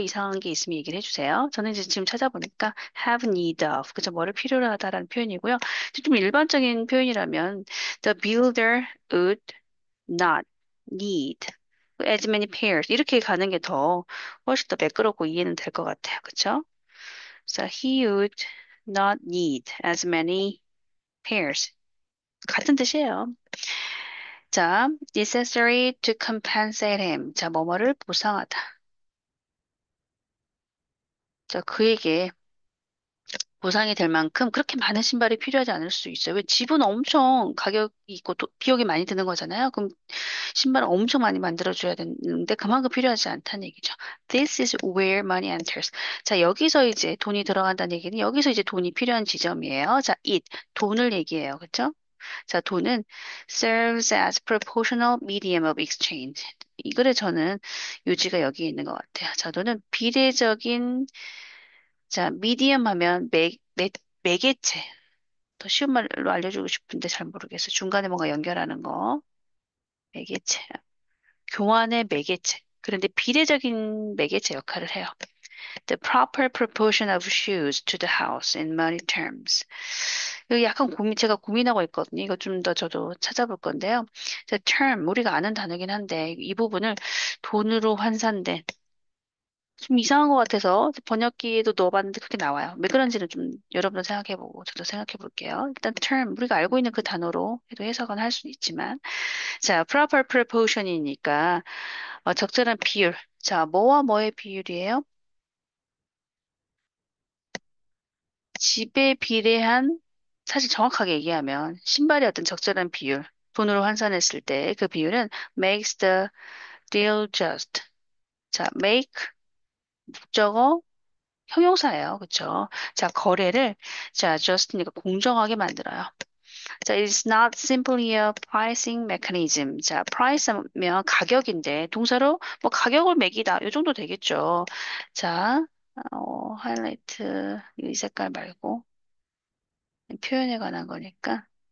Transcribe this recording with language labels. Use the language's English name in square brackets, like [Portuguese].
[Korean] 이상한 게 있으면 얘기를 해주세요. 저는 이제 지금 찾아보니까 have need of, 그죠? 뭐를 필요로 하다라는 표현이고요. 좀 일반적인 표현이라면 [English] the builder would not need as many pairs [Korean] 이렇게 가는 게 더 훨씬 더 매끄럽고 이해는 될 것 같아요. 그쵸? [English] So he would not need as many pairs. [Korean] 같은 뜻이에요. 자, [English] necessary to compensate him. [Korean] 자, 뭐뭐를 보상하다. 자, 그에게 보상이 될 만큼 그렇게 많은 신발이 필요하지 않을 수 있어요. 왜 집은 엄청 가격이 있고 비용이 많이 드는 거잖아요. 그럼 신발을 엄청 많이 만들어줘야 되는데 그만큼 필요하지 않다는 얘기죠. [English] This is where money enters. [Korean] 자, 여기서 이제 돈이 들어간다는 얘기는 여기서 이제 돈이 필요한 지점이에요. 자, 돈을 얘기해요. 그렇죠? 자, 돈은 [English] serves as proportional medium of exchange. [Korean] 이 글에 저는 요지가 여기 있는 것 같아요. 자, 돈은 비례적인, 자, medium 하면 매개체. 더 쉬운 말로 알려주고 싶은데 잘 모르겠어요. 중간에 뭔가 연결하는 거. 매개체. 교환의 매개체. 그런데 비례적인 매개체 역할을 해요. [English] The proper proportion of shoes to the house in money terms. [Korean] 여기 약간 제가 고민하고 있거든요. 이거 좀 더 저도 찾아볼 건데요. The term, 우리가 아는 단어긴 한데, 이 부분을 돈으로 환산된. 좀 이상한 것 같아서 번역기에도 넣어봤는데 그렇게 나와요. 왜 그런지는 좀 여러분도 생각해보고 저도 생각해볼게요. 일단 term, 우리가 알고 있는 그 단어로 해도 해석은 할 수는 있지만. 자, proper proportion이니까 적절한 비율. 자, 뭐와 뭐의 비율이에요? 집에 비례한, 사실 정확하게 얘기하면 신발의 어떤 적절한 비율, 돈으로 환산했을 때 그 비율은 [English] makes the deal just. [Korean] 자, make 목적어 형용사예요. 그쵸? 자, 거래를 자, just니까 공정하게 만들어요. [English] 자, it's not simply a pricing mechanism. [Korean] 자, price면 가격인데 동사로 뭐 가격을 매기다. 이 정도 되겠죠. 자, 하이라이트 이 색깔 말고 표현에 관한 거니까.